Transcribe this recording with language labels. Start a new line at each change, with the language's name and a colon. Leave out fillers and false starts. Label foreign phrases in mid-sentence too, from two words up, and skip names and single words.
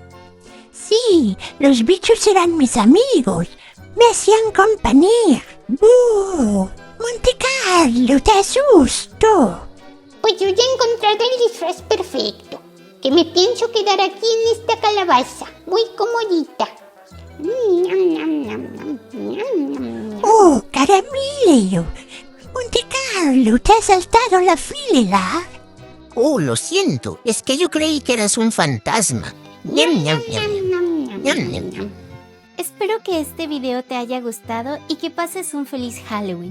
Spanish: Sí, los bichos eran mis amigos. Me hacían compañía. ¡Buh! Monte Carlo, te asusto. Pues yo ya he encontrado el disfraz perfecto. Que me pienso quedar aquí en esta calabaza, muy comodita. Ñam, ñam, ñam, ñam, ñam, ñam, ñam. ¡Oh, caramelo! Monte Carlo, te has saltado la fila. Oh, lo siento. Es que yo creí que eras un fantasma. Ñam, ñam, ñam. Ñam, ñam, ñam. Espero que este video te haya gustado y que pases un feliz Halloween.